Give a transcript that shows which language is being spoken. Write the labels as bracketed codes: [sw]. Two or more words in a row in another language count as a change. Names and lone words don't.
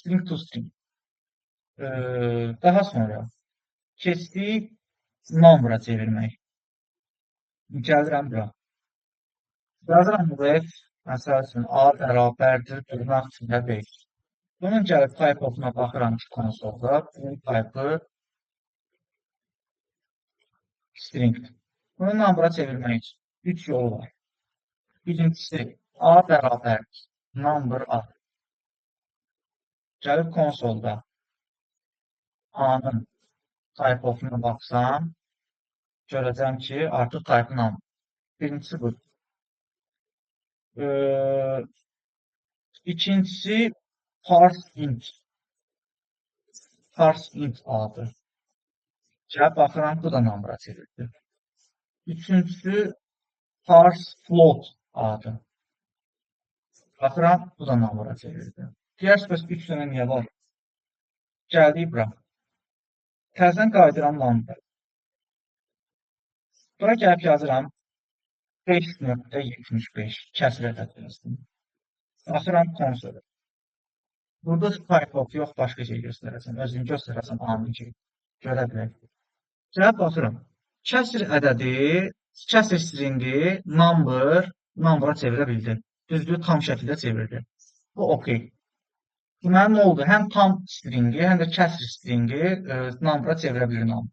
[en] String to string. [az] Daha sonra keçdik number'a çevirmək. Gəlirəm bura. Yazıram web, məsəl üçün A bərabərdir dırnaq içində 5. Bunun gəlib [en] type of-una [az] baxıram ki, konsolda. Bunun type-ı stringdir. Bunu number'a çevirmək üçün 3 yolu var. Birincisi A bərabərdir number A. Gəlib konsolda A-nın [en] type of-una [az] baxsam, görəcəm ki, artıq [en] type number. [az] Birincisi bu. İkincisi [en] parse int. Parse int [az] adı. Gəlib baxıram, bu da number'a çevirdi. Üçüncüsü [en] parse float [az] adı. Baxıram, bu da number'a çevirdi. Diğer spesifik 3 dənə niyə var? Gəldik bura. Təzədən qaydıram number. Bura gəlib yazıram 5.75 kəsr ədəd yazdım. Baxıram konsola. Burada [en] type of [az] yox, başqa şey göstərəcəm. Özünü göstərəcəm anın ki, görə bilək. Gəlib baxıram. Kəsr ədədi, kəsr stringi number'a çevirə bildi. Düzdür, tam şəkildə çevirdi. Bu okey. Deməli, nə oldu? Həm tam stringi, həm də kəsr stringi number'a çevirə bilir number.